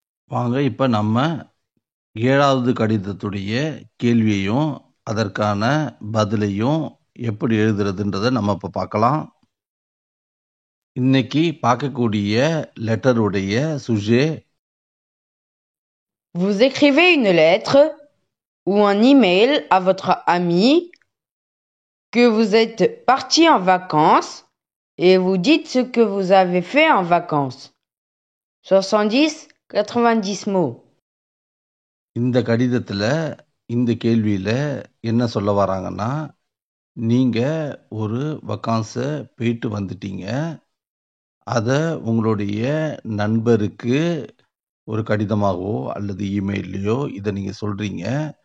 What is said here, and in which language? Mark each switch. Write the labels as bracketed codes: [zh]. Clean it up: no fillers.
[ta] வாங்க இப்போ நம்ம 7வது கடிதத்துடைய கேள்வியையும் அதற்கான பதிலையும் எப்படி எழுதுறதுன்றதை நம்ம இப்போ பார்க்கலாம். இன்னைக்கு பார்க்கக்கூடிய லெட்டருடைய சுஜே. [fr] Vous écrivez une lettre ou un email à votre ami que vous êtes parti en vacances et vous dites ce que vous avez fait en vacances. 70-90 mots. [ta] இந்த கடிதத்தில் இந்த கேள்வியில் என்ன சொல்ல வராங்கன்னா, நீங்கள் ஒரு வக்கான்ஸை போயிட்டு வந்துட்டீங்க. அதை உங்களுடைய நண்பருக்கு ஒரு கடிதமாகவோ அல்லது இமெயிலையோ இதை நீங்கள் சொல்கிறீங்க.